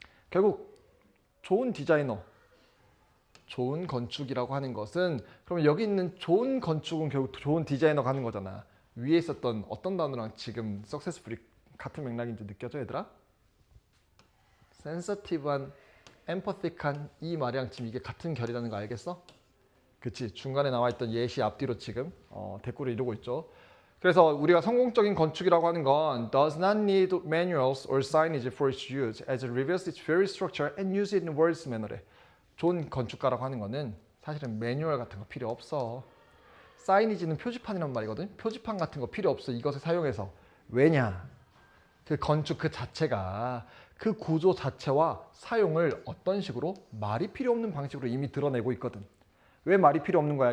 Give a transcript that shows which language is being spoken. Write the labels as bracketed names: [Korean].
[Korean] 결국 좋은 디자이너, 좋은 건축이라고 하는 것은 그럼 여기 있는 좋은 건축은 결국 좋은 디자이너가 하는 거잖아. 위에 있었던 어떤 단어랑 지금 successfully 같은 맥락인지 느껴져 얘들아? sensitive한, empathic한 이 말이랑 지금 이게 같은 결이라는 거 알겠어? 그치? 중간에 나와 있던 예시 앞뒤로 지금 대꾸를 이루고 있죠. 그래서 우리가 성공적인 건축이라고 하는 건 [English] does not need manuals or signage for its use as it reveals its very structure and use it in words manner에. [Korean] 좋은 건축가라고 하는 거는 사실은 매뉴얼 같은 거 필요 없어. 사이니지는 표지판이란 말이거든. 표지판 같은 거 필요 없어. 이것을 사용해서. 왜냐? 그 건축 그 자체가 그 구조 자체와 사용을 어떤 식으로 말이 필요 없는 방식으로 이미 드러내고 있거든. 왜 말이 필요 없는 거야?